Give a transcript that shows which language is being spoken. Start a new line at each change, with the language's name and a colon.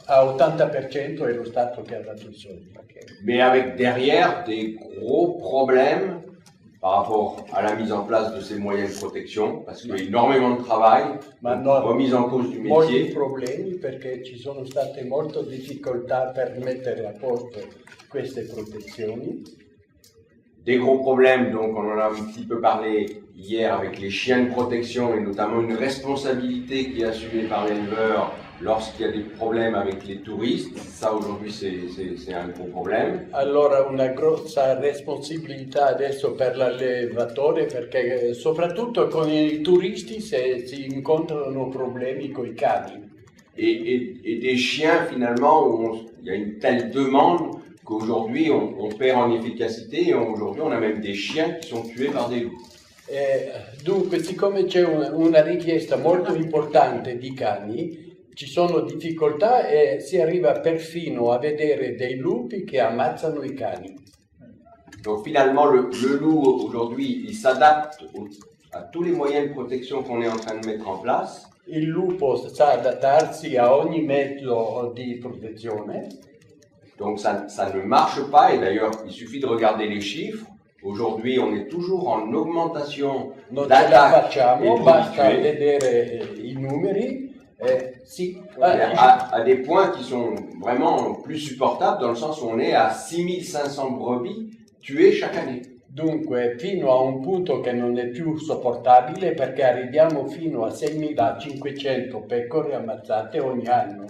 Italian: A 80% è lo Stato che ha dato i soldi.
French: Mais avec derrière des gros problèmes par rapport à la mise en place de ces moyens de protection, parce qu'il y a énormément de travail, remise en cause du métier.
Italian: Molti problemi perché ci sono state molte difficoltà per mettere a posto queste protezioni.
French: Des gros problèmes, donc on en a un petit peu parlé hier avec les chiens de protection et notamment une responsabilité qui est assumée par l'éleveur lorsqu'il y a des problèmes avec les touristes. Ça aujourd'hui c'est un gros problème.
Italian: Allora una grossa responsabilità adesso per l'allevatore perché soprattutto con i turisti si incontrano problemi con i cani.
French: Et des chiens finalement où il y a une telle demande qu'aujourd'hui on perd en efficacité et aujourd'hui on a même des chiens qui sont tués par des loups.
Italian: Dunque, siccome c'è una richiesta molto importante di cani, ci sono difficoltà e si arriva perfino a vedere dei lupi che ammazzano i cani.
French: Donc finalement le loup aujourd'hui il s'adapte à tous les moyens de protection qu'on est en train de mettre en place.
Italian: Il lupo sa adattarsi a ogni mezzo di protezione.
French: Donc ça ne marche pas, et d'ailleurs il suffit de regarder les chiffres. Aujourd'hui, on est toujours en augmentation
Italian: Non ce la
French: d'attaques
Italian: facciamo,
French: et
Italian: basta
French: de tués.
Italian: vedere i numeri. Sì.
French: À des points qui sont vraiment plus supportables, dans le sens où on est à 6500 brebis tuées chaque année.
Italian: Dunque, fino a un punto che non è più sopportabile, perché arriviamo fino a 6500 pecore ammazzate ogni anno.